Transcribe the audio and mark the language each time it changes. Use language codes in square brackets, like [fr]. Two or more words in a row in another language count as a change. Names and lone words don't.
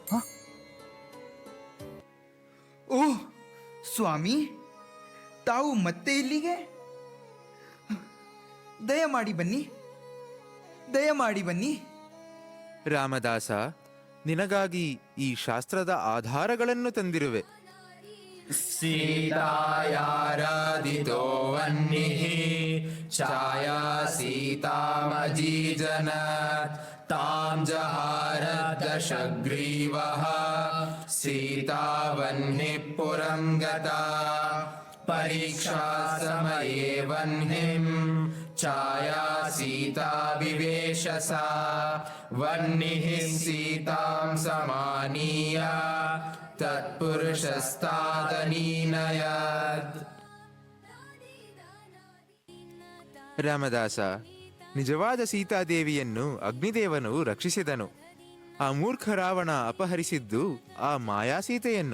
[kn] ಓಹ್ ಸ್ವಾಮಿ, ತಾವು ಮತ್ತೆ ಇಲ್ಲಿಗೆ? ದಯಮಾಡಿ ಬನ್ನಿ, ದಯಮಾಡಿ ಬನ್ನಿ. ರಾಮದಾಸ, ನಿನಗಾಗಿ ಈ ಶಾಸ್ತ್ರದ ಆಧಾರಗಳನ್ನು ತಂದಿರುವೆ. [sa] सीतायाराधितो वह्निः छाया सीतामजीजन तां जहार दशग्रीवः सीतावह्निः पुरं गता परीक्षा समये वह्निं छाया सीता विवेश सा वह्निः सीतां समानीय ತತ್ಪುರುಷಸ್ತಾದನೀನಯದ್. [kn] ರಾಮದಾಸ, ನಿಜವಾದ ಸೀತಾದೇವಿಯನ್ನು ಅಗ್ನಿದೇವನು ರಕ್ಷಿಸಿದನು. ಆ ಮೂರ್ಖ ರಾವಣ ಅಪಹರಿಸಿದ್ದು ಆ ಮಾಯಾಸೀತೆಯನ್ನು.